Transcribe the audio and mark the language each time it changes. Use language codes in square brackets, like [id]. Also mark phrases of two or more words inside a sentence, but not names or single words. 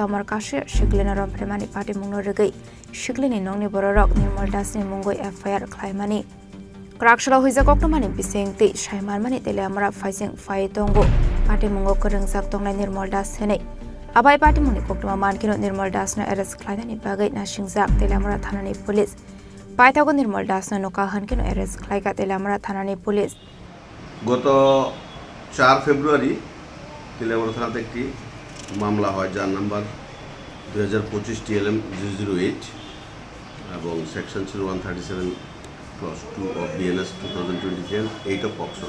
[trp] মরকাশে শিকলিনা রমপ্রেমানি পাটে মুঙ্গর রেগৈ শিকলিনি নংনি বররক নির্মল দাসনি মুঙ্গই এফআইআর খ্লাইমানি ক্রাকশলা হুইজা কক্টমানি বিসিংতি সাইমারমানি তেলামরা ফাইসিং ফাই তঙ্গো পাটে মুঙ্গ করংজাক তংলাই নির্মল দাস হেनै আবাই পাটে মুনি কক্টমা মানকিনো নির্মল দাসনা এরেস্ট খ্লাইনানি বাগৈ নাসিংজাক তেলামরা থানানি পুলিশ পাইতাগো নির্মল দাসনা নকা হানকিনো এরেস্ট খ্লাইকা তেলামরা থানানি পুলিশ [bn] গত 4 ফেব্রুয়ারি তেলামরা থানাতে একটি মামলা হয় যার নাম্বার 2025 TLM 008 এবং সেকশন ছিল 137(2) অফ BNS 2020 8 অফ পক্সো।